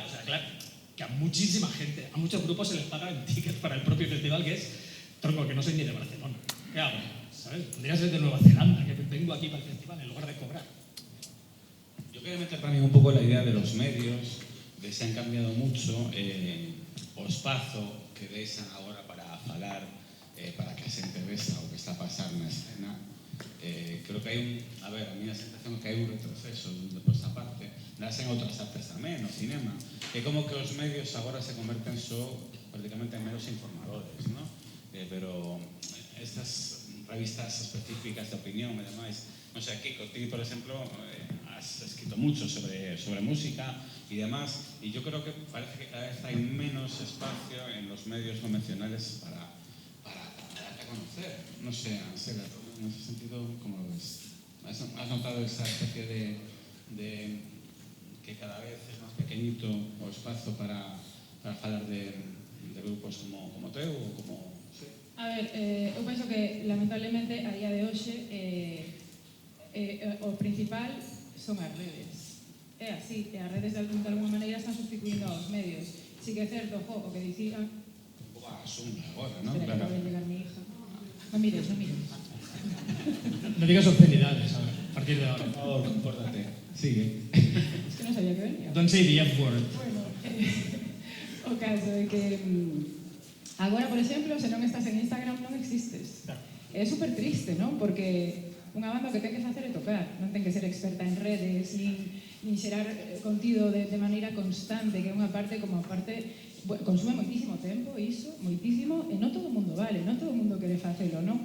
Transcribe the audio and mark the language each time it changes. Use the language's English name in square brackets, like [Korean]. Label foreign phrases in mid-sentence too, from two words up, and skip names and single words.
[Spanish] O sea, claro, que a muchísima gente, a muchos grupos se les paga en tickets para el propio festival, que es, tronco, que no soy ni de Barcelona. ¿Qué hago? ¿Sabes? Podría ser de Nueva Zelanda, que vengo aquí para el festival en lugar de cobrar. Yo quería meter también un pouco la idea de los medios, de se han cambiado mucho [Galician] o espazo que deixan agora para falar, para que a xente vexa o que está a pasar na escena. Creo que hai a mí a sensación é que hai un retroceso de posta parte, das en outras artes tamén, no cinema. É como que os medios agora se converten só prácticamente en meros informadores, ¿no? Pero estas revistas específicas de opinión e demais, non sei, Kiko, ti, por exemplo, [Spanish] has escrito mucho sobre música y demás, y yo creo que parece que cada vez hay menos espacio en los medios convencionales para darte a conocer. No sé, Ansela, en ese sentido, ¿cómo lo ves? ¿Has notado esa especie de que cada vez es más pequeñito o espacio para hablar de grupos como Teu o como... Sí. [Galician] A ver, eu penso que lamentablemente a día de hoxe o principal son as redes. É así, as redes de alguma maneira están sustituindo aos medios. Si que é certo, o que dicían... Un pouco a asunto agora, ¿no? [Spanish] Espera, que acaba de llegar mi hija. No mires. No digas obscenidades ahora, a partir de ahora. Por favor, compórtate. Sigue. [Galician] Es que non sabía que venía. [English] Don't say the F word. [Galician] Bueno, o caso é que agora, por exemplo, se non estás en Instagram non existes. É super triste, non? Porque unha banda que ten que facer é tocar, non ten que ser experta en redes, nin xerar contido de maneira constante, que é unha parte como parte consume moitísimo tempo, iso, moitísimo, e non todo o mundo vale, non todo o mundo quere facelo, non?